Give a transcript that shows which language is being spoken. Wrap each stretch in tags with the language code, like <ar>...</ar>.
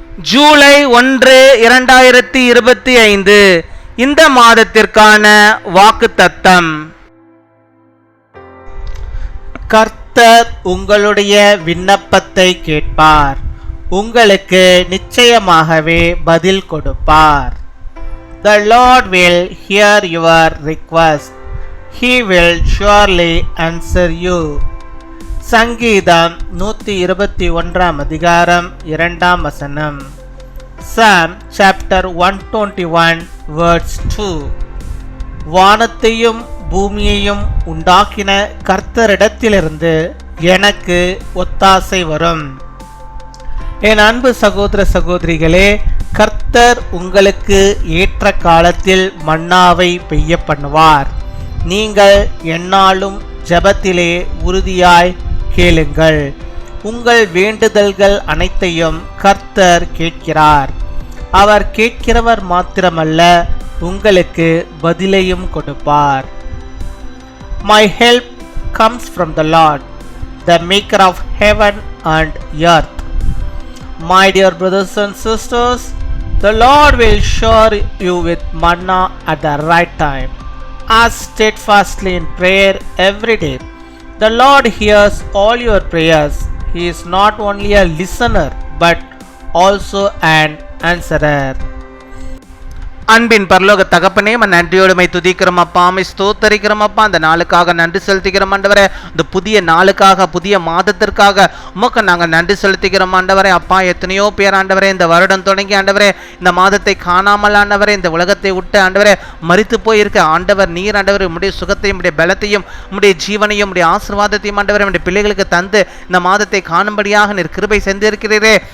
<ta>ஜூலை 1, 2025 இந்த மாதத்திற்கான வாக்குத்தத்தம். கர்த்தர் உங்களுடைய விண்ணப்பத்தை கேட்பார், உங்களுக்கு நிச்சயமாகவே பதில் கொடுப்பார்.</ta> <en>The Lord will hear your request. He will surely answer you.</en> <ta>சங்கீதம் 121 அதிகாரம் 2 வசனம்.</ta> <en>Psalm chapter 121 verse 2.</en> <ta>வானத்தையும் பூமியையும் உண்டாக்கின கர்த்தரிடத்திலிருந்து எனக்கு ஒத்தாசை வரும். என் அன்பு சகோதர சகோதரிகளே, கர்த்தர் உங்களுக்கு ஏற்ற காலத்தில் மன்னாவை பெய்ய பண்ணுவார். நீங்கள் எந்நாளும் ஜெபத்திலே உறுதியாய் கேளுங்கள். உங்கள் வேண்டுதல்கள் அனைத்தையும் கர்த்தர் கேட்கிறார். அவர் கேட்கிறவர் மாத்திரமல்ல, உங்களுக்கு பதிலையும் கொடுப்பார்.</ta> <en>My help comes from the Lord, the maker of heaven and earth. My dear brothers and sisters, the Lord will shower you with manna at the right time. Ask steadfastly in prayer every day. The Lord hears all your prayers. He is not only a listener but also an answerer.</en> <ta>அன்பின் பரலோக தகப்பனே, நன்றியோடு my துதிக்கிறோம் அப்பா, my ஸ்தோத்தரிக்கிறோம் அப்பா. அந்த நாளுக்காக நன்றி செலுத்திக்கிறோம் ஆண்டவரே. இந்த புதிய நாளுக்காக, புதிய மாதத்திற்காக உமக்கு நாங்கள் நன்றி செலுத்திக்கிறோம் ஆண்டவரே. அப்பா, எத்தனையோ பேர் ஆண்டவரே இந்த வருடம் தொடங்கி ஆண்டவரே இந்த மாதத்தை காணாமல் ஆண்டவரே இந்த உலகத்தை விட்டு ஆண்டவரே மரித்து போயிருக்க ஆண்டவர் நீர் ஆண்டவர் உம்முடைய சுகத்தையும் உம்முடைய பலத்தையும் உம்முடைய ஜீவனையும் உம்முடைய ஆசீர்வாதத்தையும் ஆண்டவரே உம்முடைய பிள்ளைகளுக்கு தந்து இந்த மாதத்தை காணும்படியாக நீர் கிருபை செஞ்சிருக்கிறீரே.</ta>